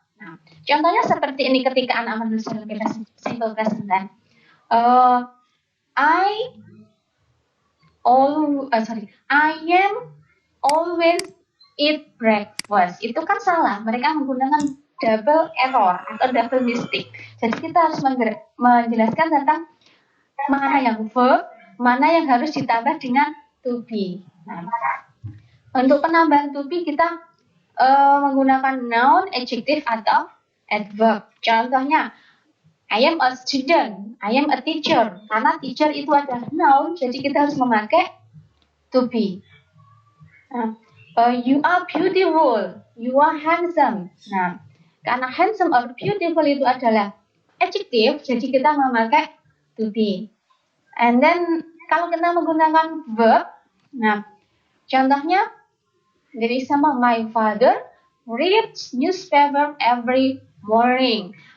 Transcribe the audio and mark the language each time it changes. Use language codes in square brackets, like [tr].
[id] Nah, contohnya seperti ini ketika anak menulis simple present tense. [en] I am always eat breakfast. [id] Itu kan salah. Mereka menggunakan double error atau double mistake. Jadi kita harus menjelaskan tentang mana yang verb, mana yang harus ditambah dengan to be. Nah, untuk penambahan to be kita menggunakan noun, adjective atau adverb. [en] Contohnya, I am a student, I am a teacher. [id] Karena teacher itu adalah noun, jadi kita harus memakai to be. [en] Nah, you are beautiful, you are handsome. [id] Nah, karena handsome or beautiful itu adalah adjective, jadi kita memakai to be. [en] And then [id] kalau kita menggunakan [en] verb, [id] nah contohnya dari sama [en] my father reads newspaper every morning.